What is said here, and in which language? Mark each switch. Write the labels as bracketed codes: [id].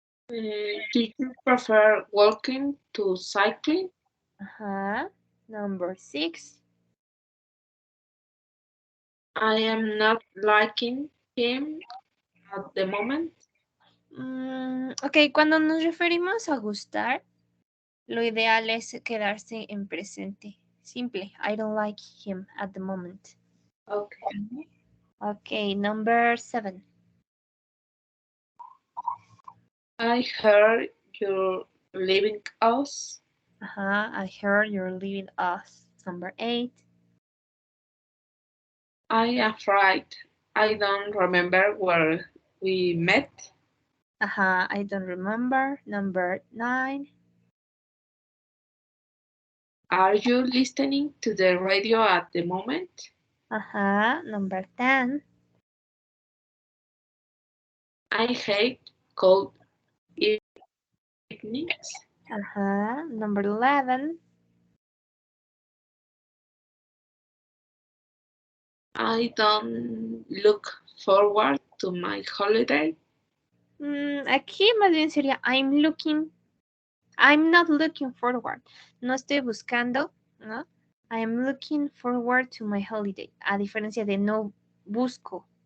[en] Do you prefer walking to cycling? Number 6. I am not liking him at the moment. [es] Ok, cuando nos referimos a gustar, lo ideal es quedarse en presente. Simple. [en] I don't like him at the moment. Okay. Okay, number 7. I heard you're leaving us. I heard you're leaving us. Number 8. I am afraid I don't remember where we met. I don't remember. Number 9. Are you listening to the radio at the moment? Number 10. I hate cold evenings. Number 11. I don't look forward to my holiday. [es] Aquí más bien sería [en] I'm not looking forward. [es] No estoy buscando, ¿no? [en] I am looking forward to my holiday. [es] A diferencia de no busco.